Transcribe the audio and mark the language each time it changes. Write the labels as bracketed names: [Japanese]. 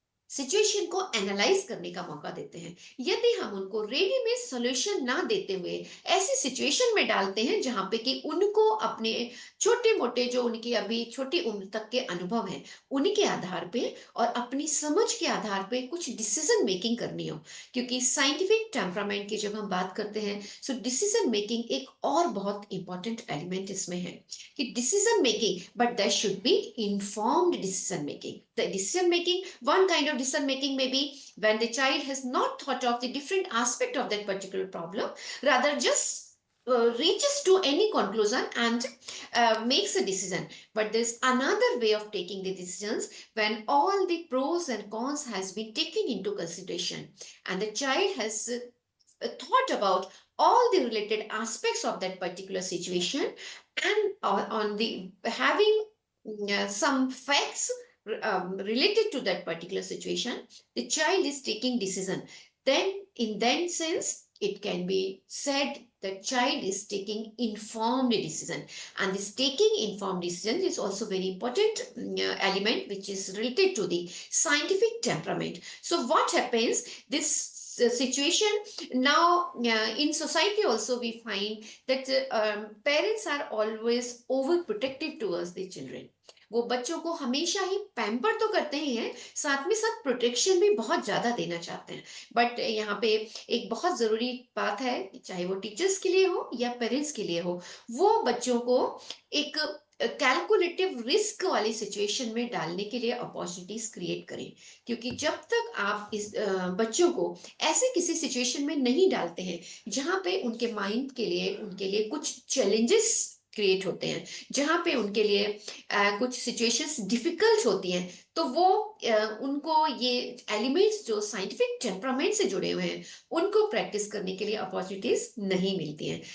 [Hindi] Situation को analyse करने का मौका देते हैं। यदि हम उनको रेडीमेड सॉल्यूशन ना देते हुए ऐसी सिचुएशन में डालते हैं जहां पे कि उनको अपने छोटे मोटे जो उनकी अभी छोटी उम्र तक के अनुभव हैं उनके आधार पे और अपनी समझ के आधार पे कुछ डिसीजन मेकिंग करनी हो, क्योंकि साइंटिफिक टेम्परामेंट की जब हम बात करते हैं सो डिसीजन मेकिंग एक और बहुत इंपॉर्टेंट एलिमेंट इसमें है कि decision making, [English] But that should be informed decision making. The decision making, one kind of decision making may be when the child has not thought of the different aspect of that particular problem, rather just reaches to any conclusion and makes a decision. But there's another way of taking the decisions when all the pros and cons has been taken into consideration and the child has thought about all the related aspects of that particular situation and on the having some facts related to that particular situation, the child is taking decision. Then in that sense, it can be said the child is taking informed decision, and this taking informed decision is also very important element which is related to the scientific temperament. So what happens, this situation now in society also we find that parents are always overprotective towards the children. [Hindi] वो बच्चों को हमेशा ही pamper तो करते ही हैं, साथ में साथ प्रोटेक्शन भी बहुत ज्यादा देना चाहते हैं। बट यहाँ पे एक बहुत जरूरी बात है, चाहे वो टीचर्स के लिए हो या पेरेंट्स के लिए हो, वो बच्चों को एक कैलकुलेटिव रिस्क वाली सिचुएशन में डालने के लिए अपॉर्चुनिटीज क्रिएट करें, क्योंकि जब तक आप इस बच्चों को ऐसे किसी सिचुएशन में नहीं डालते हैं जहां पे उनके माइंड के लिए उनके लिए कुछ चैलेंजेस क्रिएट होते हैं, जहां पे उनके लिए कुछ सिचुएशंस डिफिकल्ट होती हैं, तो वो उनको ये एलिमेंट्स जो साइंटिफिक टेम्परामेंट से जुड़े हुए हैं उनको प्रैक्टिस करने के लिए अपॉर्चुनिटीज नहीं मिलती हैं।